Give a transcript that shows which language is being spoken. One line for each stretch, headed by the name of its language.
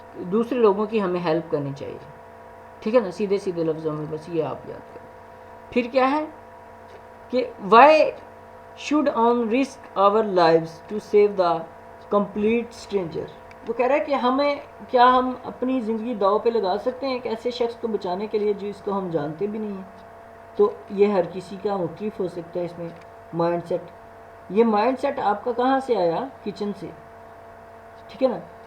Urdu: دوسرے لوگوں کی ہمیں ہیلپ کرنی چاہیے، ٹھیک ہے نا، سیدھے لفظوں میں بس یہ آپ یاد کریں۔ پھر کیا ہے کہ Y
English: should on risk our lives to save the complete stranger.
Urdu: وہ کہہ رہا ہے کہ کیا ہم اپنی زندگی داؤ پہ لگا سکتے ہیں ایک ایسے شخص کو بچانے کے لیے جس کو ہم جانتے بھی نہیں ہیں؟ تو یہ ہر کسی کا مختلف ہو سکتا ہے اس میں مائنڈ سیٹ. یہ مائنڈ سیٹ آپ کا کہاں سے آیا؟ کچن سے. ٹھیک ہے نا.